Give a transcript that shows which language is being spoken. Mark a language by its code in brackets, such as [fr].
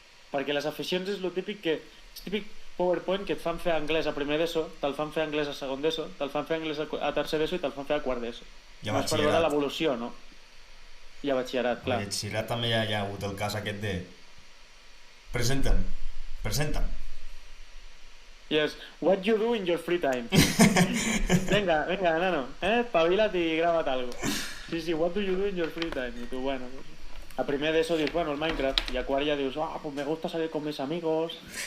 [ca] Perquè les aficions és el típic PowerPoint que et fan fer anglès a primer d'ESO, te'l fan fer anglès a segon d'ESO, te'l fan fer anglès a tercer d'ESO i te'l fan fer a quart d'ESO. I a per veure batxillerat. l'evolució, no? I a batxillerat, clar. A batxillerat també hi ha hagut el cas aquest de... Presenta'm. [en] Yes, what you do in your free time. [ca] Venga, nano, pavila't i grava't algo. [en] Sí, what do you do in your free time? [ca] I tu, bueno, a primer d'ESO dius, bueno, el Minecraft, i a quart ja dius, [es] pues me gusta salir con mis amigos.